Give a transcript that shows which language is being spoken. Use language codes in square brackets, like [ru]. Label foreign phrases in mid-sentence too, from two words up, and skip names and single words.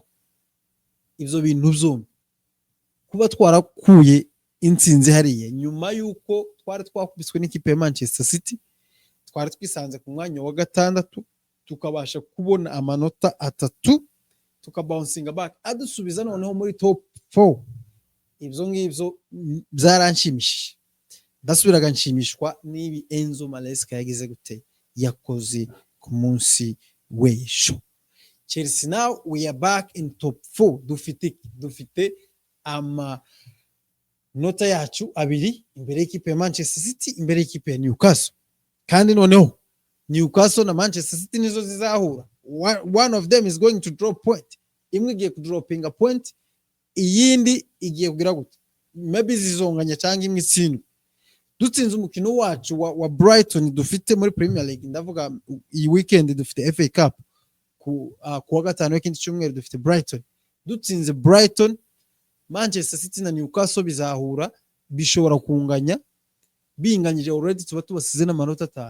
[rn] Ivyo bintu byombi, kuba twarakuye intsinzi hariye nyuma yuko twari twakubiswe n'ikipe ya Manchester City, twari twisanze ku mwanya wa 6, tukabasha kubona amanota 3, tukabouncing back adusubiza noneho muri top 4. Ivyo ngivyo byaranshimishije, ndasubiraga nshimishwa nibi Enzo Maresca yagize gute, yakoze ku munsi w'ejo. [en] Chelsea now we are back in top 4. [rn] Dufite nota yacu 2 imbere y'ikipe ya Manchester City, imbere y'ikipe ya Newcastle. Kandi noneho Newcastle na Manchester City nizo zizahura. [en] One of them is going to drop point. [rn] Imwe igiye kudroping a point, iyindi igiye kugira gute, maybe zizonganya cyangwa imwe itsindwe. Dutsinze umukino wacu wa Brighton dufite muri Premier League, ndavuga iyi weekend dufite FA Cup ku wa gatanu w'ikindi cyumweru dufite Brighton. Dutsinze Brighton, Manchester City na Newcastle bizahura, bishobora kunganya, binganyije already tuba tubasize n'amanota 5.